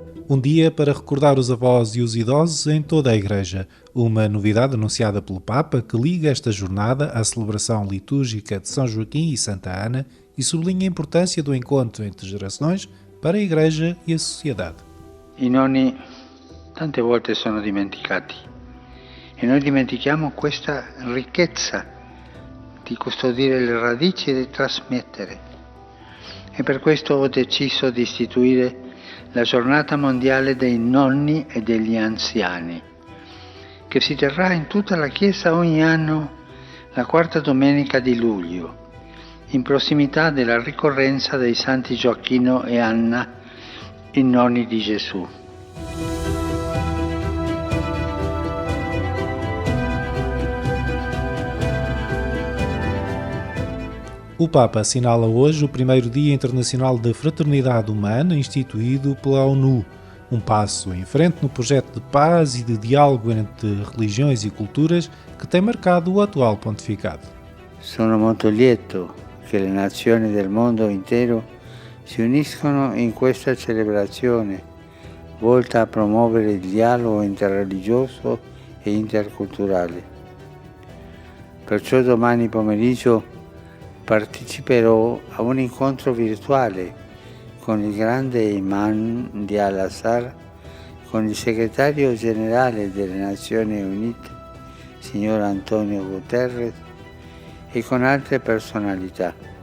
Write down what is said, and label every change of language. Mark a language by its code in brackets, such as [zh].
[pt] Um dia para recordar os avós e os idosos em toda a Igreja. Uma novidade anunciada pelo Papa que liga esta jornada à celebração litúrgica de São Joaquim e Santa Ana e sublinha a importância do encontro entre gerações para a Igreja e a sociedade. [it] I nonni tante volte sono dimenticati e noi dimentichiamo questa ricchezza di custodire le radici e di trasmettere. E per questo ho deciso di istituire la giornata mondiale dei nonni e degli anziani, che si terrà in tutta la Chiesa ogni anno la quarta domenica di luglio, in prossimità della ricorrenza dei santi Gioacchino e Anna, i nonni di Gesù. [pt] O Papa assinala hoje o primeiro Dia Internacional da Fraternidade Humana instituído pela ONU, um passo em frente no projeto de paz e de diálogo entre religiões e culturas que tem marcado o atual pontificado. [it] Sono molto lieto che le nazioni del mondo intero si uniscono in questa celebrazione volta a promuovere il dialogo interreligioso e interculturale. Perciò domani pomeriggio parteciperò a un incontro virtuale con il grande imam di Al-Azhar, con il segretario generale delle Nazioni Unite, signor Antonio Guterres, e con altre personalità.